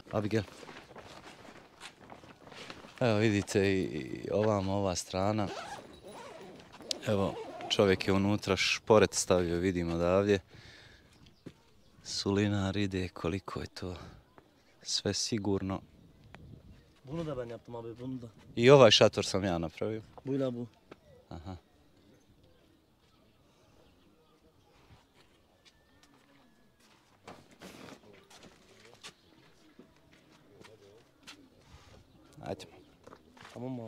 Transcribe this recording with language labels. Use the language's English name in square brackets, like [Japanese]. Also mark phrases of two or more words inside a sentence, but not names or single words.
[Bosnian] Abigail. Evo vidite i ova strana. Evo, čovjek je unutra šporet stavio, vidimo odavdje. Sulinar ide, koliko je to sve sigurno. [Turkish] Bunu da ben yaptım abi, bunu da. [Bosnian] I ovaj šator sam ja napravio. [Turkish] Buyla bu. [Bosnian] Aha. Ajde. [Turkish] Tamam mı abi?